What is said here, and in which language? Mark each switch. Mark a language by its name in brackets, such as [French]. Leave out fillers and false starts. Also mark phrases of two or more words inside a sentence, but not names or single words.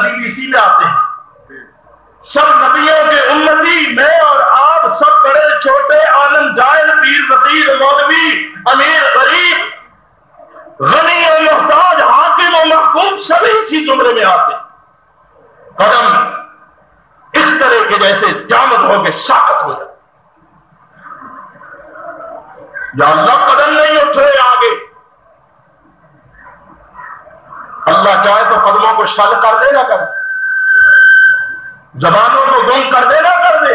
[Urdu] اسی میں آتے ہیں. سب نبیوں کے امتی، میں اور آپ، سب بڑے چھوٹے، عالم جاہل، پیر فقیر، مولوی، امیر غریب، غنی و محتاج، حاکم و محکوم، سبھی اسی زمرے میں آتے ہیں. قدم اس طرح کے جیسے جامد ہو کے ساکت ہو جائے. یا اللہ قدم نہیں اٹھ رہے آگے. اللہ چاہے تو قدموں کو شل کر دے نہ کر دے، زبانوں کو گم کر دے نہ کر دے.